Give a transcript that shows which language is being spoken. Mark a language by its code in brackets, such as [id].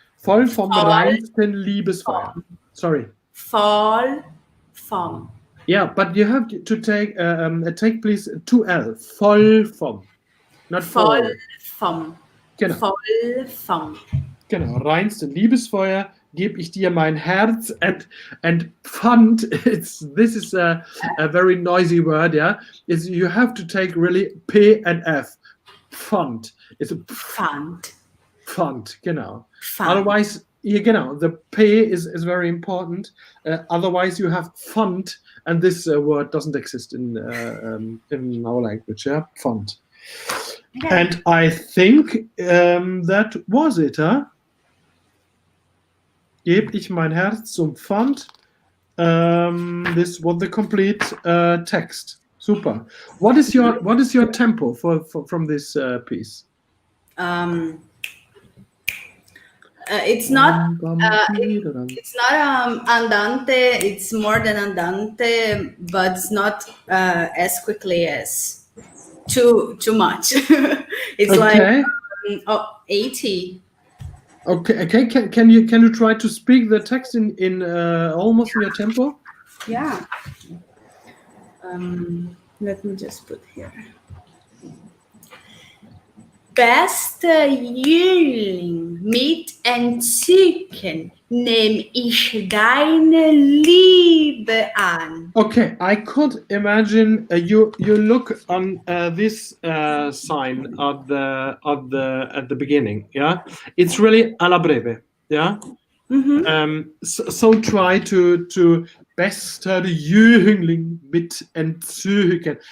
[de] Voll vom reinsten Liebesfeuer. [en] Sorry. [de] Voll vom. [en] Yeah, but you have to take please 2L. [de] Voll vom. [en] Not voll. [de] Voll vom. Genau. Voll vom. Genau. Reinste Liebesfeuer gebe ich dir mein Herz, and Pfand, [en] this is a very noisy word, yeah. You have to take really P and F. Pfand. It's a [de] Pfand. Pfand, genau. Pfand. [en] Otherwise, yeah, [de] genau, [en] the P is very important. Otherwise, you have Pfand, and this word doesn't exist in our language, yeah. [de] Pfand. [en] Okay. And I think that was it, huh? [de] Geb ich mein Herz zum Pfand. [en] This was the complete text. Super. What is your tempo from this piece? It's not andante. It's more than andante, but it's not as quickly as too much. It's okay. Like 80. Okay. Can you try to speak the text in almost in your tempo? Yeah. Let me just put here. [de] Bester Jüngling, mit Entzücken nehm ich deine Liebe an. [en] Okay, I could imagine you look on this sign at the beginning. Yeah, it's really alla breve. Yeah. Mm-hmm. So try to [de] bester Jüngling mit Entzücken.